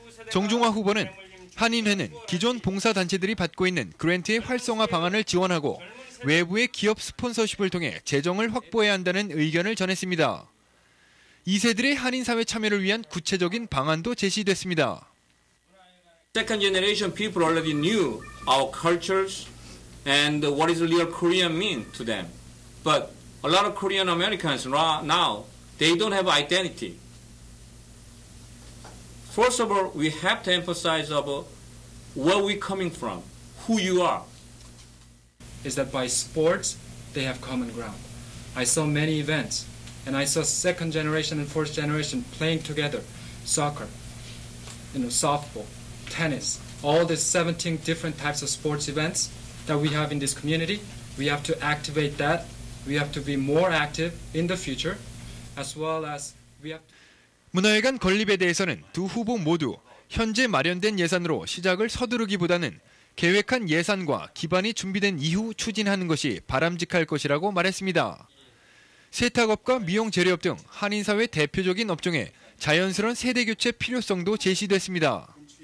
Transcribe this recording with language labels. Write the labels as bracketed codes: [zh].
[ko] 정중화 후보는 한인회는 기존 봉사단체들이 받고 있는 그랜트의 활성화 방안을 지원하고 외부의 기업 스폰서십을 통해 재정을 확보해야 한다는 의견을 전했습니다. 2세들의 한인사회 참여를 위한 구체적인 방안도 제시됐습니다. [en] Second generation people already knew our cultures and what is real Korean mean to them. But a lot of Korean Americans now, they don't have identity. First of all, we have to emphasize about where we're coming from, who you are. Is that by sports, they have common ground. I saw many events, and I saw second generation and fourth generation playing together, soccer, softball, tennis, all the 17 different types of sports events that we have in this community. We have to activate that. We have to be more active in the future, as well as we have to... [ko] 문화회관 건립에 대해서는 두 후보 모두 현재 마련된 예산으로 시작을 서두르기보다는 계획한 예산과 기반이 준비된 이후 추진하는 것이 바람직할 것이라고 말했습니다. 세탁업과 미용 재료업 등 한인사회 대표적인 업종에 자연스러운 세대교체 필요성도 제시됐습니다.